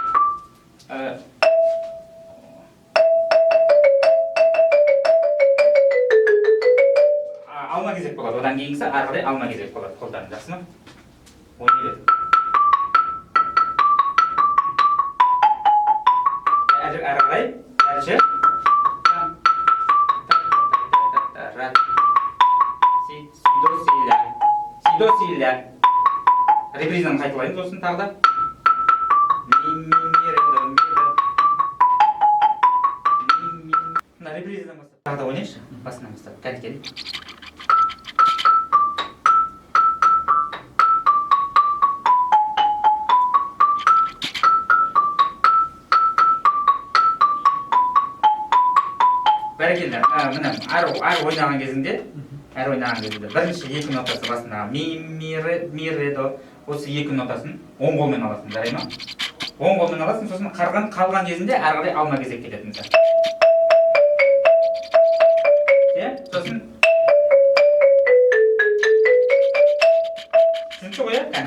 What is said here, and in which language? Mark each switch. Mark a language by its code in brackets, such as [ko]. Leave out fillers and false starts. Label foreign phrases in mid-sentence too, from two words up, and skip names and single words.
[kk] Алма кезек болады. Одан кейінгісі ары қарай алма кезек болады. Қолдарын жақсы ма? Ойнайды. Ары қарай, әрші. Си, до, си, ля. Репризаны қайталаймыз сосын тағы да. Мына репризадан бастап. Тағы да ойнайыншы. Басынан бастап. Кәне. Бәрекелді. Мына әр ойнаған кезінде бірінші 2 нотасы басындағы ми, ре, до. Осы 2 нотасын оң қолмен аласың, жарай ма? Оң қолмен аласың, сосын қалған кезінде ары қарай алма кезек кететін. Сосын түсінікті ғой, кәне.